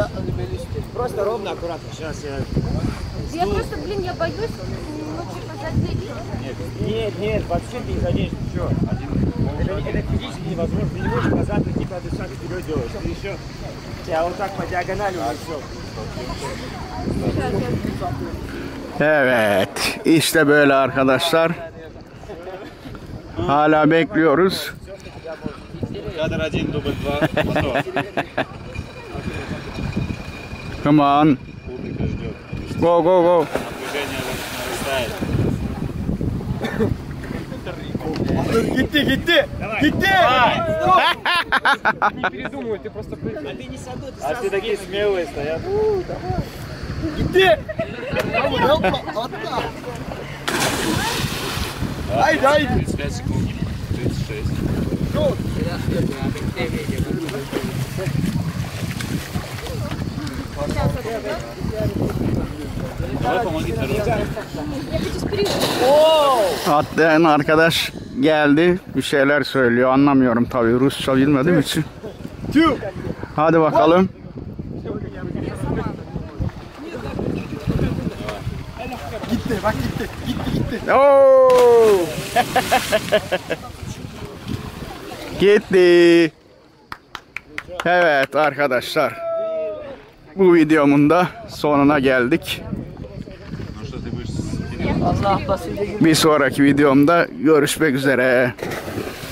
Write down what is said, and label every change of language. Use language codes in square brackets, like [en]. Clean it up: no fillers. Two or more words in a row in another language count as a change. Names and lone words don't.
[ru] Просто ровно, аккуратно. Сейчас я... Я просто, блин, я боюсь, ну, типа, задеть. Нет, нет, вообще ты не заденешь ничего. Это физически невозможно. Ты не можешь назад идти, когда ты шаг вперед делаешь. Ты еще... Тебя вот так по диагонали унесет. [tr] Evet, işte böyle arkadaşlar. Hala bekliyoruz. [ru] Кадр 1, дубль 2, мотор. [en] Come on. [ru] Публика ждет. [en] Go, go, go. [ru] Напряжение нарастает. [tr] Gitti, gitti! Gitti! [ru] Не передумывай, ты просто прыгай. А ты не саду, ты А все такие смелые стоят. [tr] Gitti! Haydi, haydi! [ru] 35 секунд. 36. Давай помоги второй. [tr] Atlayan arkadaş geldi. Bir şeyler söylüyor. Anlamıyorum tabii. Rusça bilmediğim için. Hadi bakalım. Gitti, bak gitti. Gitti, gitti. Oo! Gitti. Evet arkadaşlar. Bu videomun da sonuna geldik. [ru] Ну что, ты будешь... [tr] Bir sonraki videomda görüşmek üzere.